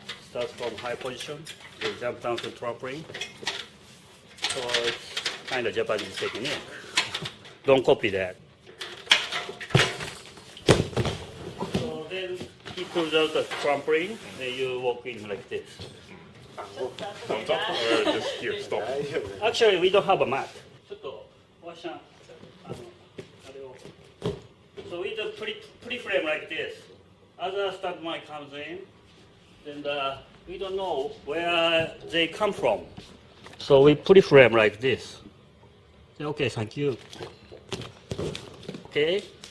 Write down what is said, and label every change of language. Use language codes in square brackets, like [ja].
[en] Start from high position, we jump down to trampoline. So it's kind of Japanese technique. Don't copy that. So then he pulls out the trampoline, then you walk in like this. Or just here, stop. Actually, we don't have a mat. [ja] ちょっと、ワンシャン、あれを。 [en] So we do pre-frame like this. Other stuntman comes in, then we don't know where they come from. So we pre-frame like this. Say, okay, thank you. Okay.